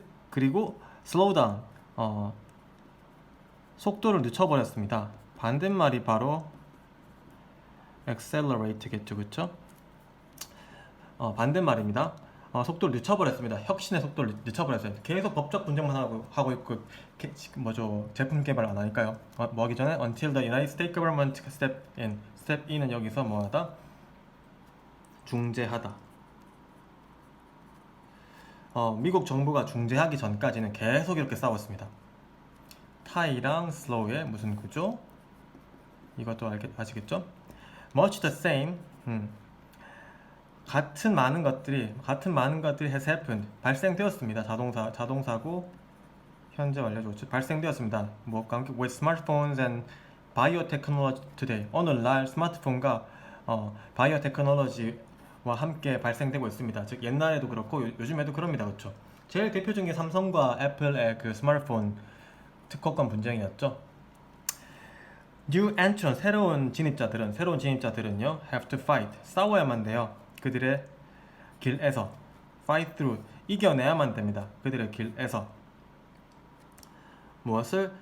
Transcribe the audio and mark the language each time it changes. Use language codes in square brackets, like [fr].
[ko] 그리고 [en] slow down, [ko] 속도를 늦춰버렸습니다. 반대말이 바로 accelerate겠죠. 그쵸? 반대말입니다. 속도를 늦춰버렸습니다. 혁신의 속도를 늦춰버렸어요. 계속 법적 분쟁만 하고 있고 뭐죠? 제품 개발 안 하니까요. 뭐 하기 전에 [en] until the United States government step in. [ko] step in은 여기서 뭐하다? 중재하다. 미국 정부가 중재하기 전까지는 계속 이렇게 싸웠습니다. 타이랑 slow의 무슨 구조? 이것도 아시겠죠? [en] much the same. [ko] 같은 많은 것들이 [en] has happened. [ko] 발생되었습니다. 자동사고 현재 완료죠. 발생되었습니다. 무엇과 함께? [en] with smartphones and biotechnology today. [ko] 오늘날 스마트폰과 바이오테크놀로지와 함께 발생되고 있습니다. 즉 옛날에도 그렇고 요즘에도 그럽니다. 그렇죠? 제일 대표적인 게 삼성과 애플의 그 스마트폰 특허권 분쟁이었죠. [en] New entrants, [ko] 새로운 진입자들은요, [en] have to fight, [ko] 싸워야만 돼요. 그들의 길에서, [en] fight through, [ko] 이겨내야만 됩니다. 그들의 길에서. 무엇을?